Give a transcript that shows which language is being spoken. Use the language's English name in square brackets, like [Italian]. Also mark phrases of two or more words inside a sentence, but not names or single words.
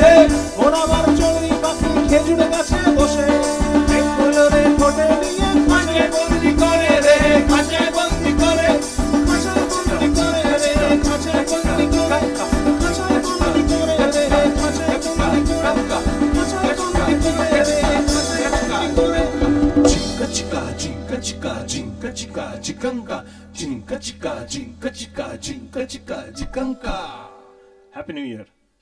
[Bangla] মন আমার চড়ুই পাখি খেজুর গাছে বসে একগুলো রে ঠোঁটে নিয়ে খাঁচায় বন্দি করে রে, খাঁচায় বন্দি করে, খাঁচায় বন্দি করে রে, খাঁচায় বন্দি করে, খাঁচায় বন্দি করে রে, খাঁচায় বন্দি করে, খাঁচায় বন্দি করে রে, খাঁচায় বন্দি করে। Chinka chika, chinka chika, chinka chika, chikanka, chinka chika, chinka chika, chinka chika, chikanka. [English] Happy New Year.